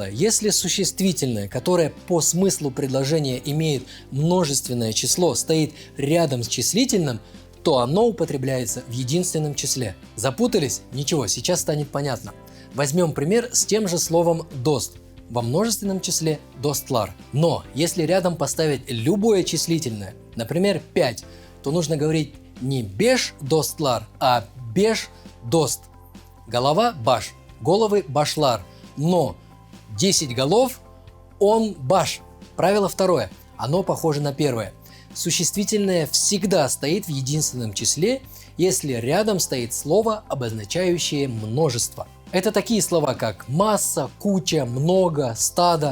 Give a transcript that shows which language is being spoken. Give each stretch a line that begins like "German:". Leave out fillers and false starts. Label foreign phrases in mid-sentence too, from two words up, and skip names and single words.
Russian: Если существительное, которое по смыслу предложения имеет множественное число, стоит рядом с числительным, то оно употребляется в единственном числе. Запутались? Ничего, сейчас станет понятно. Возьмем пример с тем же словом «дост». Во множественном числе «достлар». Но если рядом поставить любое числительное, например, 5, то нужно говорить не
Azerbaijani: беш достлар,
Russian: а
Azerbaijani: беш дост.
Russian: Голова баш, головы башлар. Но 10 голов
Azerbaijani: он баш.
Russian: Правило второе. Оно похоже на первое. Существительное всегда стоит в единственном числе, если рядом стоит слово, обозначающее множество. Это такие слова, как масса, куча, много, стадо.